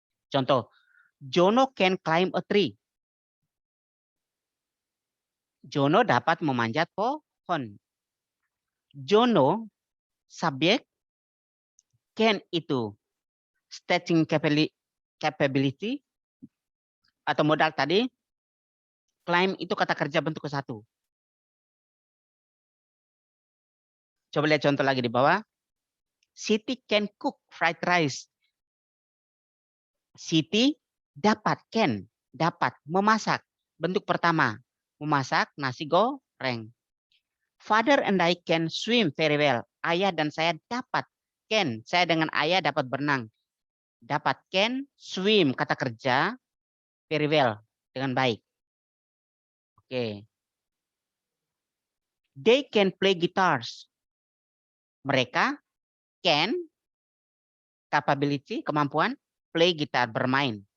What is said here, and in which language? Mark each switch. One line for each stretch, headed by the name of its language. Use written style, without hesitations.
English: Contoh, Jono can climb a tree.
Indonesian: Jono dapat memanjat pohon. Jono subjek, can itu stretching capability atau modal tadi, climb itu kata kerja bentuk ke satu. Coba lihat contoh lagi di bawah.
English: Siti can cook fried rice. Siti
Indonesian: dapat,
English: can,
Indonesian: dapat, memasak. Bentuk pertama, memasak nasi goreng.
English: Father and I can swim very well.
Indonesian: Ayah dan saya dapat, can, saya dengan ayah dapat berenang. Dapat, can, swim, kata kerja,
English: very well,
Indonesian: dengan baik. Oke.
English: They can play guitars.
Indonesian: Mereka
English: can, capability,
Indonesian: kemampuan,
English: play
Indonesian: gitar, bermain.